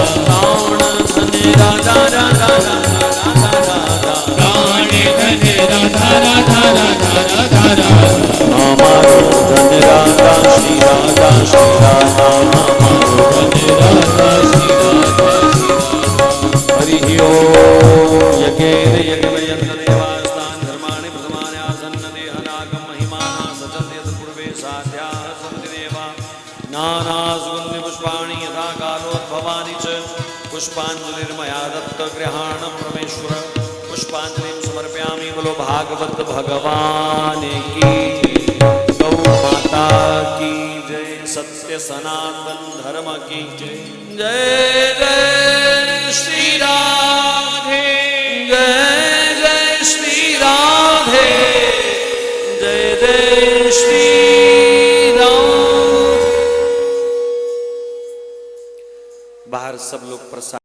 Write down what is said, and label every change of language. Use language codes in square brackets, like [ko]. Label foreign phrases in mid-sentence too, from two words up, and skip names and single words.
[hi] प्राण धन राधा राधा राधा राधा राधा प्राण धन राधा राधा राधा राधा राधा हमारो धन राधा श्री राधा श्री राधा हमारो धन राधा श्री राधा श्री राधा। [sa] हरि ओम यज्ञेन यज्ञमयं देवास्तान् धर्माणि प्रथमानि आसन्न देहनागं महिमाना सचन्ति यत् पूर्वे साध्याः सन्ति देवा नानासुगन्धि पुष्पाणि यथा कालोद्भवानि च पुष्पाञ्जलिर्मया दत्तगृहाणं परमेश्वर पुष्पाञ्जलिं समर्पयामि। [hi] बोलो भागवत भगवान की गौ माता की जय सत्य सनातन धर्म की जय जय जय श्री राधे जय जय श्री राधे जय जय श्री राम। बाहर सब लोग प्रसाद